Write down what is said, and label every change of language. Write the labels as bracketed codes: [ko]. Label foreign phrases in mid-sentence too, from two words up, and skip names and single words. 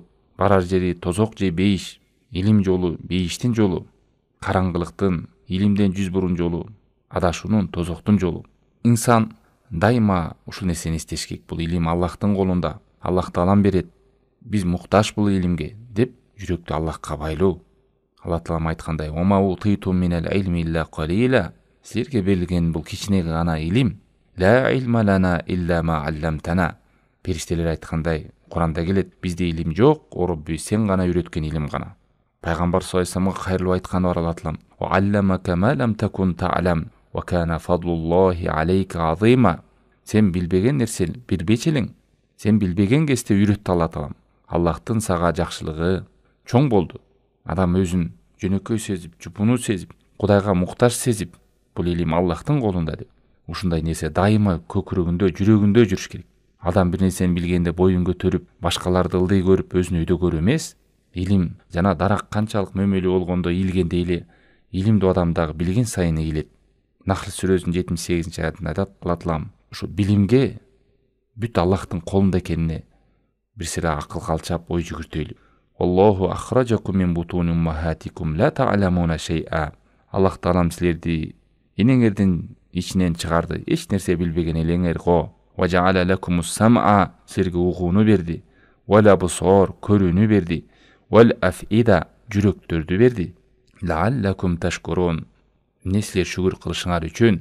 [ky] Барар жери тозок же бейиш. Илим жолу бейиштин жолу, караңгылыктын, илимден жүз бурун жолу, адашуунун, тозоктун жолу. Инсан дайыма ушул нерсени эстеш керек. Бул илим Аллахтын колунда. Аллах Таалам берет. Биз муктаж бул илимге деп жүрөктү Аллахка байлоо. Алла Таалам айткандай: [ar] "وأوتيتم من العلم إلا قليلا". [ky] Силерге берилген бул кичине гана илим. [ar] "لا علم لنا إلا ما علمتنا". [ky] Периштелер айткандай, Куранда келет: "Бизде илим жок, о Робби, сен гана үйрөткөн илим гана". Пайгамбар [ar] صلى الله عليه وسلم [ky] кайрылып айтканы бар Алла Таалам: [ar] "وعلمك ما لم تكن تعلم وكان فضل الله عليك عظيما". [ky] Сен билбеген нерсе билбечи элең. Сен билбеген кезде үйрөттү Алла Таалам. Аллахтын сага жакшылыгы чоң болду. Адам өзүн жөнөкөй сезип, жупунуу сезип, Кудайга муктаж сезип, бул илим Аллахтын колунда деп. Ушундай нерсе дайыма көкүрөгүндө, жүрөгүндө жүрүш керек. Адам бир нерсени билгенде боюн көтөрүп, башкаларды ылдый көрүп, өзүн өйдө көрүү эмес. Илим жана дарак канчалык мөмөлүү болгондо ийилгенде эле илимдүү адам дагы билген сайын ийилет. Нахл сүрөсүнүн 78 аятында айтат: Алла Таалам ушу билимге бүт Аллахтын колунда экенине бир сыйра акыл калчап ой жүгүртөйлү. [ar] الله أخرجكم من بطون أمهاتكم لا تعلمون شيئا. [ky] Аллах Таалам силерди энеңердин ичинен чыгарды, эч нерсе билбеген элеңер го. [ar] وجعل لكم السمع, [ky] силерге угууну берди. [ar] والأبصار, [ky] көрүүнү берди. [ar] والأفئدة, [ky] жүрөктөрдү берди. [ar] لعلكم تشكرون, [ky] эмне силер шүгүр кылышыңар үчүн.